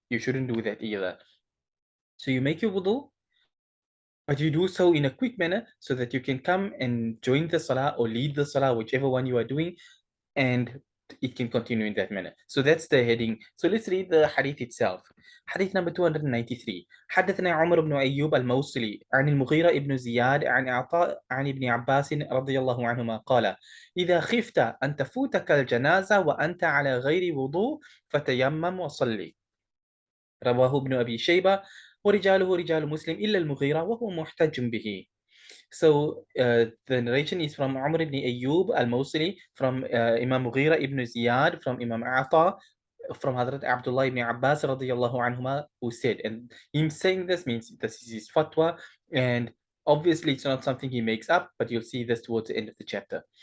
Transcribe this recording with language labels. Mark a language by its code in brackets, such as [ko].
[en] You shouldn't do that either. So you make your wudu, but you do so in a quick manner so that you can come and join the salah or lead the salah, whichever one you are doing, and it can continue in that manner. So that's the heading. So let's read the hadith itself. حديث number 293. [ar] حدثنا عمر بن أيوب الموصلي عن المغيرة بن زياد عن عطاء عن ابن عباس رضي الله عنهما قال: إذا خفت أن تفوتك الجنازة وأنت على غير وضوء فتيمم وصلي. رواه ابن أبي شيبة ورجاله رجال مسلم إلا المغيرة وهو محتج به. [en] So the narration is from Umar ibn Ayyub al-Mawsili, from Imam Mughira ibn Ziyad, from Imam Ata, from Hadrat Abdullah ibn Abbas radiyallahu anhuma, who said, and him saying this means this is his fatwa, and obviously it's not something he makes up, but you'll see this towards the end of the chapter.